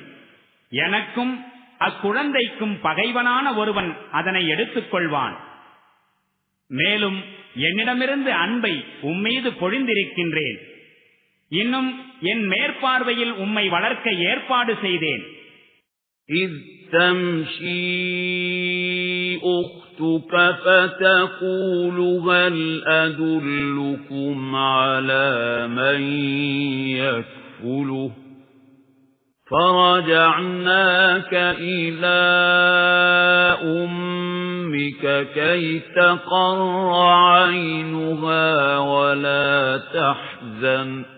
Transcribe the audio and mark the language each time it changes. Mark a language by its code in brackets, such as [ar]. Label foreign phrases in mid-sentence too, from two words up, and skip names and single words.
[ta] எனக்கும் அக்குழந்தைக்கும் பகைவனான ஒருவன் அதனை எடுத்துக் கொள்வான். மேலும் என்னிடமிருந்து அன்பை உம்மீது பொழிந்திருக்கின்றேன். இன்னும் என் மேற்பார்வையில் உம்மை வளர்க்க ஏற்பாடு செய்தேன். [ar] إذ تمشي أختك فتقول هل أدلكم على من يكفله فرجعناك إلى أمك كي تقر عينها ولا تحزن